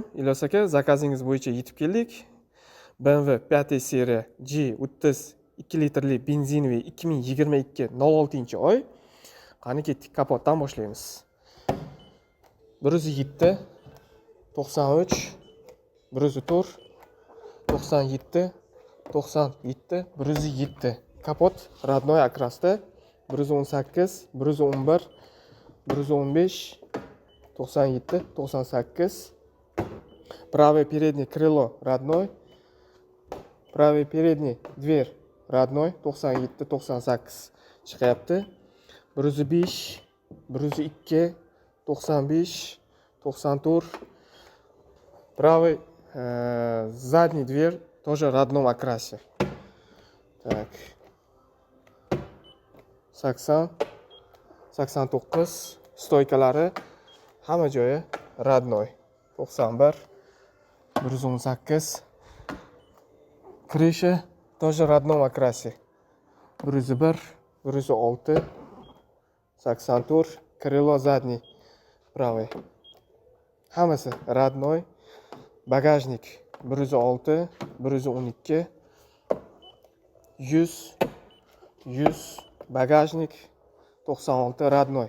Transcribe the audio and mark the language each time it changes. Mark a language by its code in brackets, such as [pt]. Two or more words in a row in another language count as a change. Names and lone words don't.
[uz] Ilyos aka, zakazingiz bo'yicha yetib keldik. BMW 5 seriya G30 2 litrli benzinoviy 2022 06-oy. Qani ketdik, kapotdan boshlaymiz. [ru] 107 93 104 97 97 107 kapot родной окрасda 118 111 115 97 98 правое переднее крыло родной, правый передний дверь родной 97 98 chiqyapti. 105 102 95 94 правый задний дверь тоже в родном окрасе. [uz] Так. 80 89 stoykalari hamma joyi родной. [ru] 91 118 крыша тоже в родном окрасе. 101 106 84 крыло задний правый. [uz] Hammasi родной. Bagajnik 106 112 100 100 bagajnik 96 родной.